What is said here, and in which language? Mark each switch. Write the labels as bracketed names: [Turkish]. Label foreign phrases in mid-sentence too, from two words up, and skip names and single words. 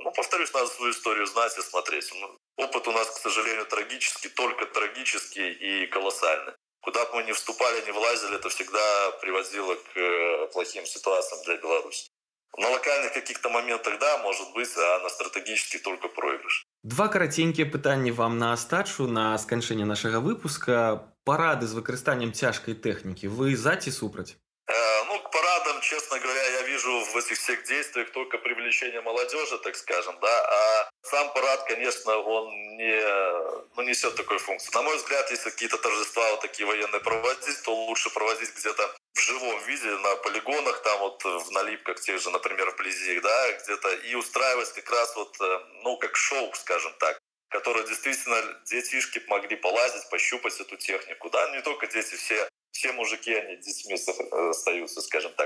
[Russian] Ну, повторюсь, надо свою историю знать и смотреть. Опыт у нас, к сожалению, трагический, только трагический и колоссальный. Куда бы мы ни вступали, ни влазили, это всегда приводило к плохим ситуациям для Беларуси. На локальных каких-то моментах, да, может быть, а на стратегических только проигрыш. [Belarusian] Два караценькія пытанні вам на астачу на сканчэнне нашага выпуска. Парады з выкарыстаннем цяжкай тэхнікі. Вы за ці супраць? [Russian] Ну, к парадам, честно говоря, я вижу в этих всех действиях только привлечение молодежи, так скажем, да, а сам парад, конечно, он не несет такой функции. На мой взгляд, если какие-то торжества вот такие военные проводить, то лучше проводить где-то в живом виде, на полигонах, там вот в налипках тех же, например, вблизи их, да, где-то, и устраивать как раз вот, ну, как шоу, скажем так, которые действительно детишки могли полазить, пощупать эту технику, да, не только дети, все мужики, они детьми остаются, скажем так.